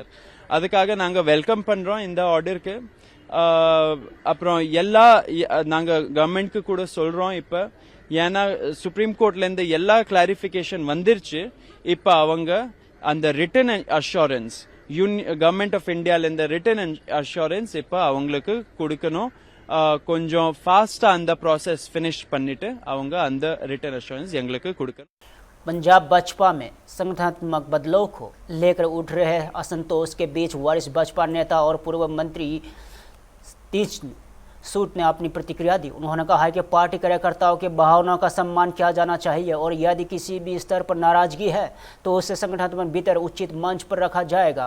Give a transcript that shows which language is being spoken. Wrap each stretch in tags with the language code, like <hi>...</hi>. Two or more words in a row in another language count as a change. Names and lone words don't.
<ta>அதுக்காக நாங்க வெல்கம் பண்றோம் இந்த ஆர்டருக்கு. அப்புறம் நாங்க கவர்மெண்ட்க்கு கூட சொல்றோம் இப்ப, ஏன்னா சுப்ரீம் கோர்ட்ல இருந்து எல்லா கிளாரிபிகேஷன் வந்துருச்சு. இப்ப அவங்க அந்த</ta> <en>ரிட்டன் அஷூரன்ஸ்</en> <ta>கவர்மெண்ட் ஆஃப் இந்தியால இருந்து</ta> <en>ரிட்டன் அஷூரன்ஸ்</en> <ta>இப்ப அவங்களுக்கு கொடுக்கணும். கொஞ்சம் ஃபாஸ்டா அந்த</ta> <en>process finish</en> <ta>பண்ணிட்டு அவங்க அந்த</ta> <en>ரிட்டன் அஷூரன்स</en> <ta>எங்களுக்கு கொடுக்கணும்.</ta> <hi>पंजाब बसपा में संगठनात्मक बदलाव को लेकर उठ रहे असंतोष के बीच वरिष्ठ बसपा नेता और पूर्व मंत्री तीक्ष्ण सूद ने अपनी प्रतिक्रिया दी। उन्होंने कहा है कि पार्टी कार्यकर्ताओं की भावनाओं का सम्मान किया जाना चाहिए और यदि किसी भी स्तर पर नाराजगी है तो उसे संगठन में भीतर उचित मंच पर रखा जाएगा।</hi>